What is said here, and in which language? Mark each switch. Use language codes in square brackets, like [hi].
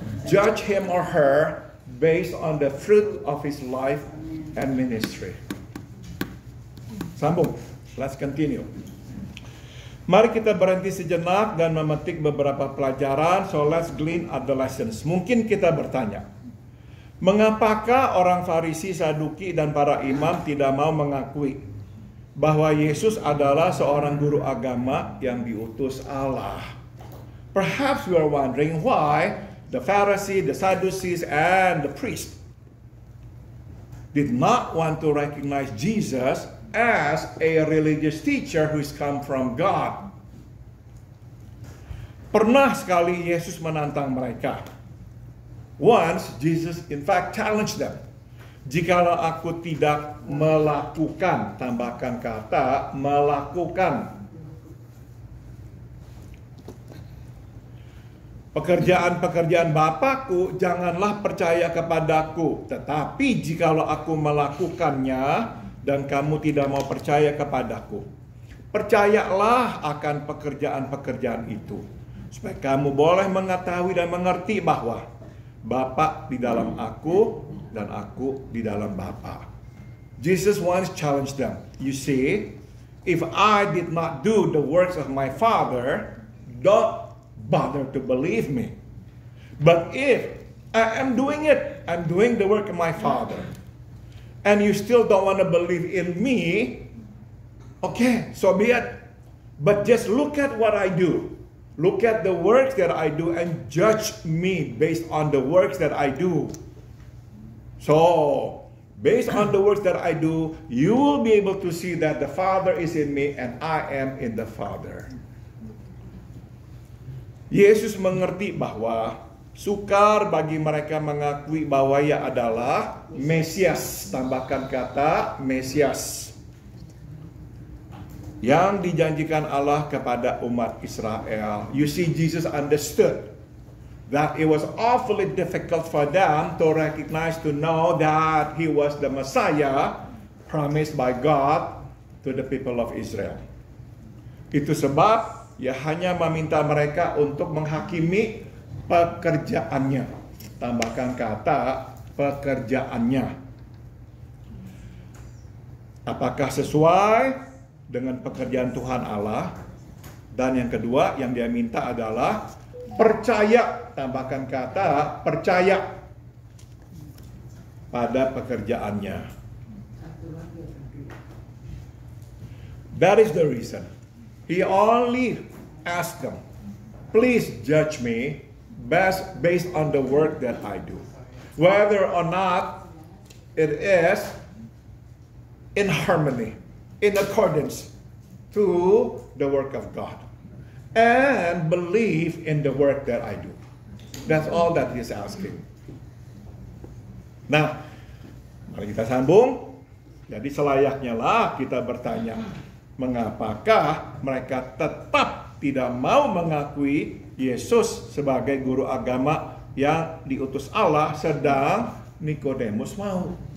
[en] Judge him or her based on the fruit of his life and ministry. [id] Sambung. [en] Let's continue. [id] Mari kita berhenti sejenak dan memetik beberapa pelajaran. [en] So let's glean at the lessons. [id] Mungkin kita bertanya, mengapakah orang Farisi, Saduki, dan para imam tidak mau mengakui bahwa Yesus adalah seorang guru agama yang diutus Allah? [en] Perhaps you are wondering why the Pharisees, the Sadducees, and the priests did not want to recognize Jesus as a religious teacher who's come from God. [id] Pernah sekali Yesus menantang mereka. [en] Once Jesus in fact challenged them. [id] Jikalau aku tidak melakukan, tambahkan kata melakukan, pekerjaan-pekerjaan Bapakku, janganlah percaya kepadaku. Tetapi jikalau aku melakukannya dan kamu tidak mau percaya kepadaku, percayalah akan pekerjaan-pekerjaan itu, supaya kamu boleh mengetahui dan mengerti bahwa Bapa di dalam aku dan aku di dalam Bapa. [en] Jesus once challenged them. You see, if I did not do the works of my Father, don't bother to believe me. But if I am doing it, I'm doing the work of my Father, and you still don't want to believe in me, okay, so be it. But just look at what I do. Look at the works that I do and judge me based on the works that I do. So, based on the works that I do, you will be able to see that the Father is in me and I am in the Father. [id] Yesus mengerti bahwa sukar bagi mereka mengakui bahwa ia adalah Mesias. Tambahkan kata Mesias yang dijanjikan Allah kepada umat Israel. [en] You see, Jesus understood that it was awfully difficult for them to recognize, to know that he was the Messiah promised by God to the people of Israel. [id] Itu sebab ia hanya meminta mereka untuk menghakimi pekerjaannya. Tambahkan kata pekerjaannya. Apakah sesuai dengan pekerjaan Tuhan Allah? Dan yang kedua yang dia minta adalah percaya. Tambahkan kata percaya pada pekerjaannya. [en] That is the reason he only asked them, please judge me based on the work that I do, whether or not it is in harmony, in accordance to the work of God, and believe in the work that I do. That's all that he's asking. [id] Nah, mari kita sambung. Jadi selayaknya lah kita bertanya, mengapakah mereka tetap tidak mau mengakui Yesus sebagai guru agama yang diutus Allah, sedang Nikodemus mau?